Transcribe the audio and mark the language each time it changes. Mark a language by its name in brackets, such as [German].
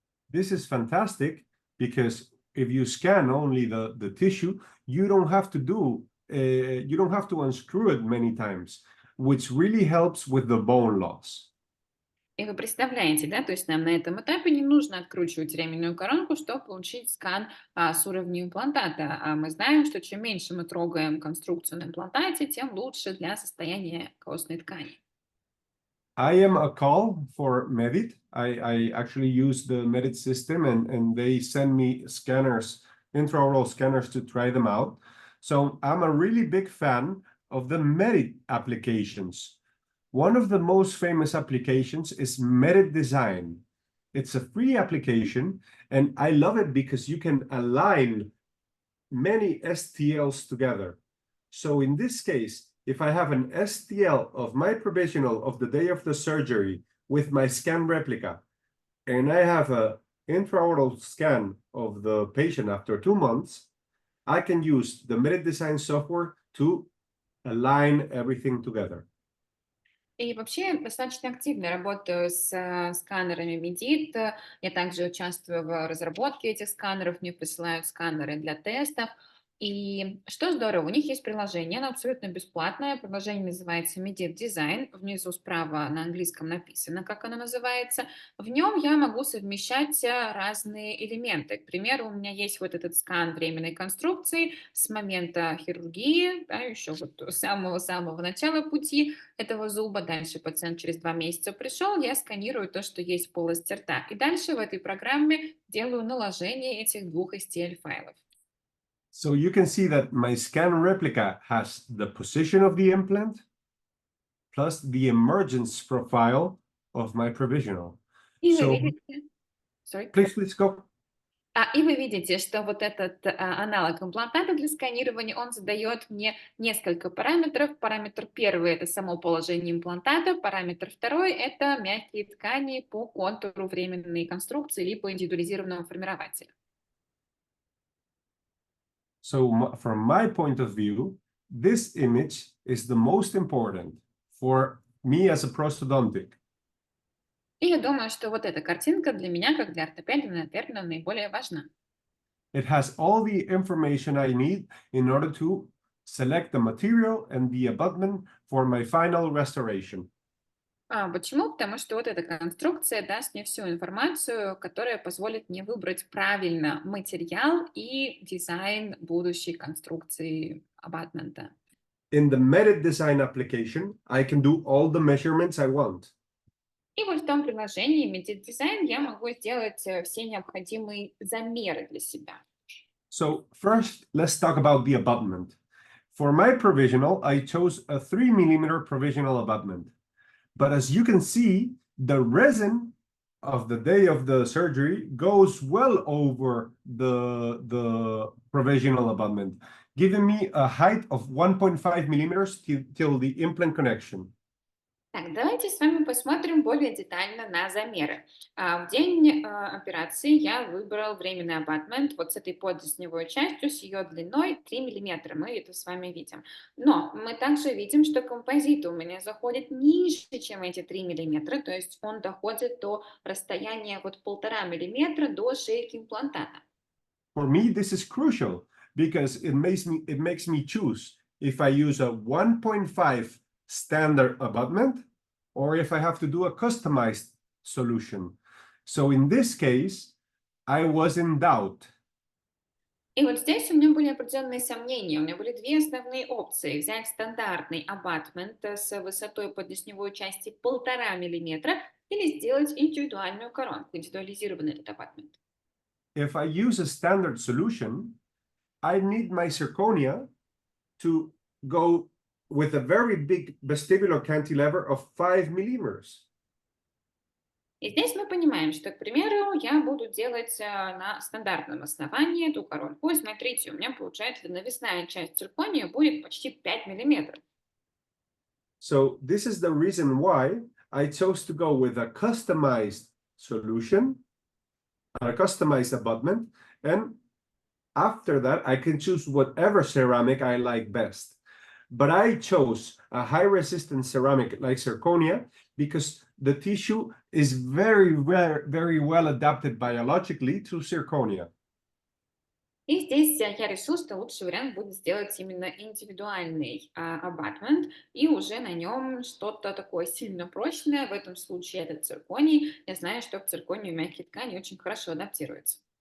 [English] This is fantastic because if you scan only the tissue, you don't have to unscrew it many times, which really helps with the bone loss. [Russian] И вы представляете, да, то есть нам на этом этапе не нужно откручивать временную коронку, чтобы получить скан с уровня имплантата. А мы знаем, что чем меньше мы трогаем конструкцию на имплантате, тем лучше для состояния костной ткани. [English] I am a call for Medit. I actually use the Medit system and they send me scanners, intraoral scanners to try them out. So I'm a really big fan of the Medit applications. One of the most famous applications is Medit Design. It's a free application and I love it because you can align many STLs together. So in this case, if I have an STL of my provisional of the day of the surgery with my scan replica, and I have an intraoral scan of the patient after 2 months, I can use the Medit Design software to align everything together. [Russian] И вообще я достаточно активно работаю с сканерами Medit. Я также участвую в разработке этих сканеров, мне присылают сканеры для тестов. И что здорово, у них есть приложение, оно абсолютно бесплатное. Приложение называется Medit Design. Внизу справа на английском написано, как оно называется. В нем я могу совмещать разные элементы. К примеру, у меня есть вот этот скан временной конструкции с момента хирургии, да, еще вот с самого-самого начала пути этого зуба. Дальше пациент через 2 месяца пришел, я сканирую то, что есть в полости рта. И дальше в этой программе делаю наложение этих 2 STL-файлов. [English] So you can see that my scan replica has the position of the implant plus the emergence profile of my provisional. [Russian] И вы [English] So [Russian] видите, [English] sorry. please go. [Russian] И вы видите, что вот этот аналог имплантата для сканирования, он задает мне несколько параметров. Параметр первый – это само положение имплантата. Параметр второй – это мягкие ткани по контуру временной конструкции либо индивидуализированного формирователя. [English] So from my point of view, this image is the most important for me as a prosthodontic. [Russian] И я думаю, что вот эта картинка для меня, как для ортопеда, наверное, наиболее важна. [English] It has all the information I need in order to select the material and the abutment for my final restoration. [Russian] Почему? Потому что вот эта конструкция даст мне всю информацию, которая позволит мне выбрать правильно материал и дизайн будущей конструкции абатмента. [English] In the Medit Design application, I can do all the measurements I want. [Russian] И вот в том приложении Medit Design я могу сделать все необходимые замеры для себя. [English] So first, let's talk about the abutment. For my provisional, I chose a 3 mm provisional abutment. But as you can see, the resin of the day of the surgery goes well over the provisional abutment, giving me a height of 1.5 millimeters till the implant connection. [Russian] Так, давайте с вами посмотрим более детально на замеры. В день операции я выбрал временный абатмент вот с этой подлесневой частью, с ее длиной 3 миллиметра. Мы это с вами видим. Но мы также видим, что композит у меня заходит ниже, чем эти 3 миллиметра, то есть он доходит до расстояния вот 1,5 миллиметра до шейки имплантата. [English] For me, this is crucial because it makes me choose if I use a 1.5 standard abutment or if I have to do a customized solution. So in this case, I was in doubt. [Russian] И вот здесь у меня были определенные сомнения. У меня были две основные опции. Взять стандартный абатмент с высотой подлесневой части 1,5 миллиметра или сделать индивидуальную коронку, индивидуализированный этот абатмент. [English] If I use a standard solution, I need my zirconia to go with a very big vestibular cantilever of 5 millimeters. [Russian] И здесь мы понимаем, что, к примеру, я буду делать на стандартном основании эту коронку. И смотрите, у меня получается навесная часть циркония будет почти 5 миллиметров. [English] So this is the reason why I chose to go with a customized solution, a customized abutment, and after that I can choose whatever ceramic I like best. But I chose a high resistance ceramic like zirconia because the tissue is very well adapted biologically to zirconia. [Russian] И здесь я решил, что лучший вариант будет сделать именно индивидуальный абатмент и уже на нем что-то такое сильно прочное. В этом случае это цирконий. Я знаю, что к цирконию мягкие ткани очень хорошо адаптируются.